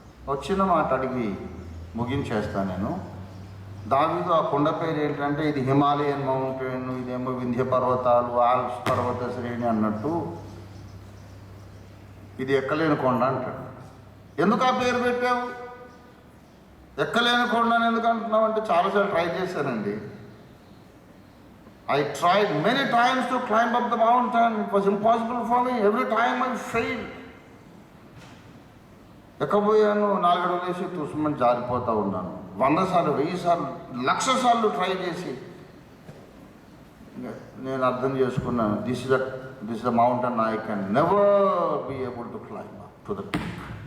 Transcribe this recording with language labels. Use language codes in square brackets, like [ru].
[te] వచ్చిన మాట అడిగి ముగించేస్తాను నేను. దావీదు ఆ కొండ పేరు ఏంటంటే ఇది హిమాలయన్ మౌంటైన్, ఇదేమో వింధ్య పర్వతాలు, ఆల్ప్స్ పర్వత శ్రేణి అన్నట్టు ఇది ఎక్కలేని కొండ అంటాడు. ఎందుకు ఆ పేరు పెట్టావు? ఎక్కలేని కొండ అని ఎందుకు అంటున్నావు అంటే చాలాసార్లు ట్రై చేశానండి. [en] I tried many times to climb up the mountain. It was impossible for me. Every time I failed. [te] ఎక్కబోయాను, 4 అడుగులు వేసి తుస్మని జారిపోతూ ఉన్నాను. 100 సార్లు, 1000 సార్లు, 1,00,000 సార్లు ట్రై చేసి నేను అర్థం చేసుకున్నాను, [en] This is the mountain I can never be able to climb up to the peak.